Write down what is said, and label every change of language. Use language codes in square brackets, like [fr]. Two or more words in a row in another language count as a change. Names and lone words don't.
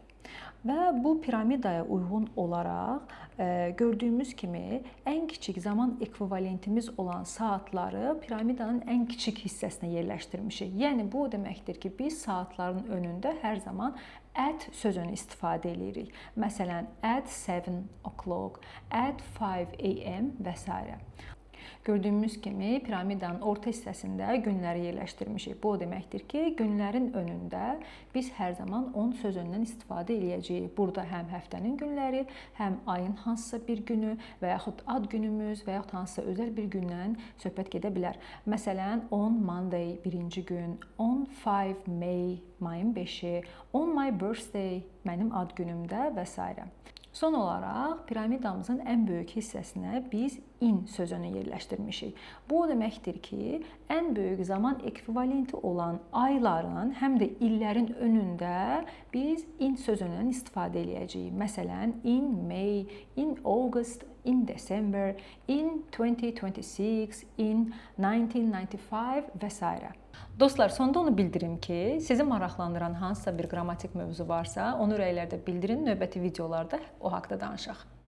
[az] Və bu piramidaya uyğun olaraq gördüyümüz kimi ən kiçik zaman ekvivalentimiz olan saatları piramidanın ən kiçik hissəsinə yerləşdirmişik. Yəni bu o deməkdir ki, biz saatların önündə hər zaman at sözünü istifadə edirik. Məsələn, [en] at 7 o'clock, at 5 am və s. [az] Gördüyümüz kimi piramidanın orta hissəsində günləri yerləşdirmişik. Bu o deməkdir ki, günlərin önündə biz hər zaman 10 sözündən istifadə edəcəyik. Burada həm həftənin günləri, həm ayın hansısa bir günü və yaxud ad günümüz və yaxud hansısa özəl bir gündən söhbət gedə bilər. Məsələn, [en] on Monday [az] birinci gün, [en] on 5 May [az] mayın 5-i, [en] on my birthday [az] mənim ad günümdə və s. Son olaraq piramidamızın ən böyük hissəsinə biz in sözünü yerləşdirmişik. Bu o deməkdir ki, ən böyük zaman ekvivalenti olan ayların, həm də illərin önündə biz in sözündən istifadə edəcəyik. Məsələn, [en] in May, in August, in December, in 2026, in 1995 və s. [az] Dostlar, sonda onu bildirim ki, sizi maraqlandıran hansısa bir qrammatik mövzu varsa, onu ürəklərdə bildirin, növbəti videolarda o haqqda danışaq.